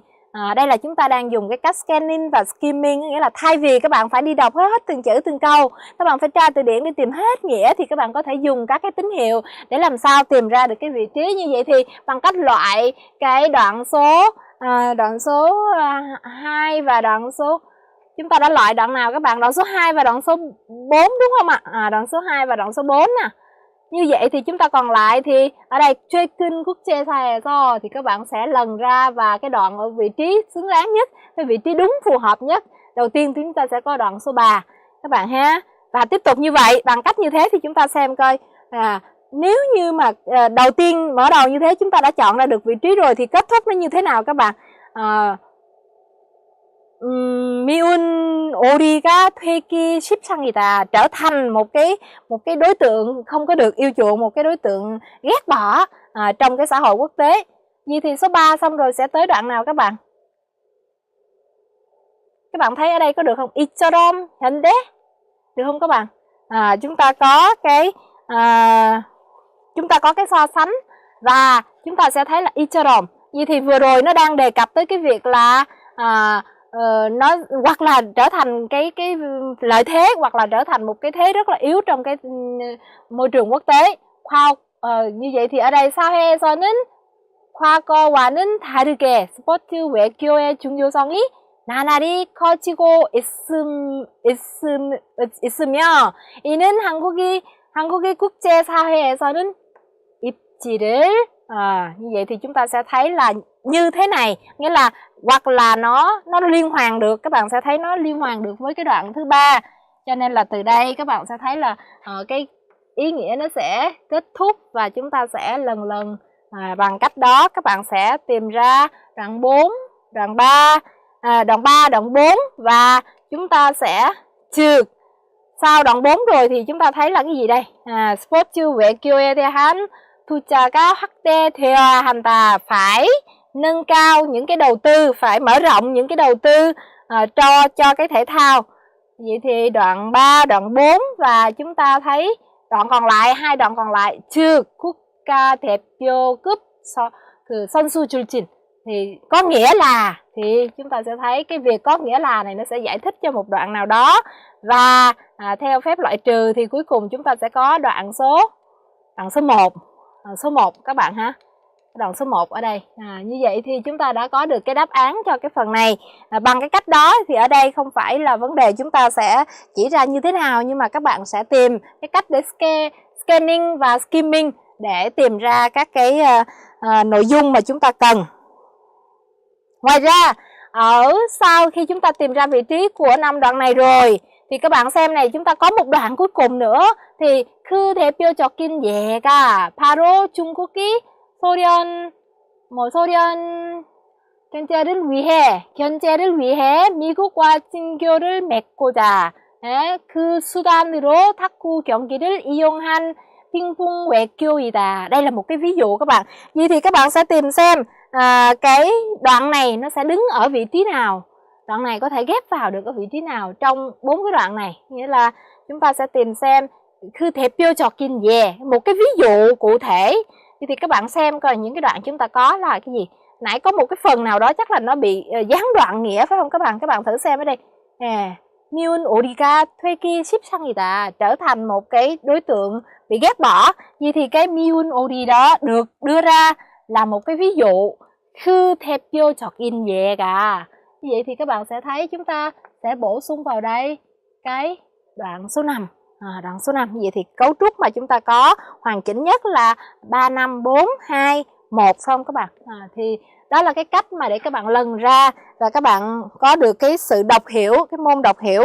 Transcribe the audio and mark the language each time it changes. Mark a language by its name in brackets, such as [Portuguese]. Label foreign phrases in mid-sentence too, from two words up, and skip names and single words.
[Vietnamese] Đây là chúng ta đang dùng cái cách scanning và skimming, nghĩa là thay vì các bạn phải đi đọc hết từng chữ từng câu, các bạn phải tra từ điển để tìm hết nghĩa, thì các bạn có thể dùng các cái tín hiệu để làm sao tìm ra được cái vị trí. Như vậy thì bằng cách loại cái đoạn số 2 và đoạn số, chúng ta đã loại đoạn nào các bạn? Đoạn số 2 và đoạn số 4 đúng không ạ? Đoạn số 2 và đoạn số 4 nè. Như vậy thì chúng ta còn lại thì ở đây [Korean] 최근 국제사에서 [Vietnamese] thì các bạn sẽ lần ra và cái đoạn ở vị trí xứng đáng nhất, cái vị trí đúng phù hợp nhất. Đầu tiên thì chúng ta sẽ có đoạn số 3 các bạn ha. Và tiếp tục như vậy, bằng cách như thế thì chúng ta xem coi nếu như mà đầu tiên mở đầu như thế chúng ta đã chọn ra được vị trí rồi thì kết thúc nó như thế nào các bạn? [Korean] 미운 오리가 되기 십상이다, [Vietnamese] trở thành một cái đối tượng không có được yêu chuộng, một cái đối tượng ghét bỏ trong cái xã hội quốc tế. Vậy thì số 3 xong rồi sẽ tới đoạn nào các bạn? Các bạn thấy ở đây có được không? [Korean] 이처럼 현대 [Vietnamese] được không các bạn? Chúng ta có cái so sánh và chúng ta sẽ thấy là 이처럼. Vậy thì vừa rồi nó đang đề cập tới cái việc là nó hoặc là trở thành cái lợi thế, hoặc là trở thành một cái thế rất là yếu trong cái môi trường quốc tế. như vậy thì ở đây [Korean] 사회에서는 과거와는 다르게 스포츠 외교의 중요성이 나날이 커지고 있으며 이는 한국의 국제 사회에서는 입지를 [Vietnamese] như vậy thì chúng ta sẽ thấy là như thế này, nghĩa là hoặc là nó liên hoàn được, các bạn sẽ thấy nó liên hoàn được với cái đoạn thứ 3. Cho nên là từ đây các bạn sẽ thấy là cái ý nghĩa nó sẽ kết thúc và chúng ta sẽ lần bằng cách đó các bạn sẽ tìm ra đoạn 4, đoạn 3, đoạn 4 và chúng ta sẽ trừ. Sau đoạn 4 rồi thì chúng ta thấy là cái gì đây? [Korean] 스포츠 외교에 대한 투자가 확대되어야 한다. [Vietnamese] Phải nâng cao những cái đầu tư, phải mở rộng những cái đầu tư cho cái thể thao. Vậy thì đoạn 3, đoạn 4 và chúng ta thấy đoạn còn lại, hai đoạn còn lại trừ [Korean] 국가대표급 선수 출신 [Vietnamese] thì có nghĩa là, thì chúng ta sẽ thấy cái việc có nghĩa là này nó sẽ giải thích cho một đoạn nào đó. Và theo phép loại trừ thì cuối cùng chúng ta sẽ có đoạn số 1. Số 1 các bạn ha. Đoạn số 1 ở đây. Như vậy thì chúng ta đã có được cái đáp án cho cái phần này. Bằng cái cách đó thì ở đây không phải là vấn đề chúng ta sẽ chỉ ra như thế nào, nhưng mà các bạn sẽ tìm cái cách để scanning và skimming để tìm ra các cái nội dung mà chúng ta cần. Ngoài ra, ở sau khi chúng ta tìm ra vị trí của 5 đoạn này rồi thì các bạn xem này, chúng ta có một đoạn cuối cùng nữa. [Korean] thì 그 대표적인 예가 바로 중국이 소련 견제를 위해 미국과 친교를 맺고자 그 수단으로 탁구 경기를 이용한 핑퐁 외교이다. [Vietnamese] Đây là một cái ví dụ các bạn. Vậy thì các bạn sẽ tìm xem cái đoạn này nó sẽ đứng ở vị trí nào, đoạn này có thể ghép vào được ở vị trí nào trong 4 cái đoạn này. Nghĩa là chúng ta sẽ tìm xem [Korean] 그 대표적인 예, [Vietnamese] một cái ví dụ cụ thể. Thì các bạn xem coi những cái đoạn chúng ta có là cái gì. Nãy có một cái phần nào đó chắc là nó bị gián đoạn nghĩa phải không các bạn? Các bạn thử xem ở đây. [Korean] 미운 오리가 되기 십상이다, [Vietnamese] trở thành một cái đối tượng bị ghét bỏ. Vậy thì cái [Korean] 미운 오리 [Vietnamese] đó được đưa ra là một cái ví dụ. [Korean] 그 대표적인 예가. [Vietnamese] Vậy thì các bạn sẽ thấy chúng ta sẽ bổ sung vào đây cái đoạn số 5. Đoạn số 5. Vậy thì cấu trúc mà chúng ta có hoàn chỉnh nhất là 3, 5, 4, 2, 1 không các bạn? Thì đó là cái cách mà để các bạn lần ra và các bạn có được cái sự đọc hiểu, cái môn đọc hiểu.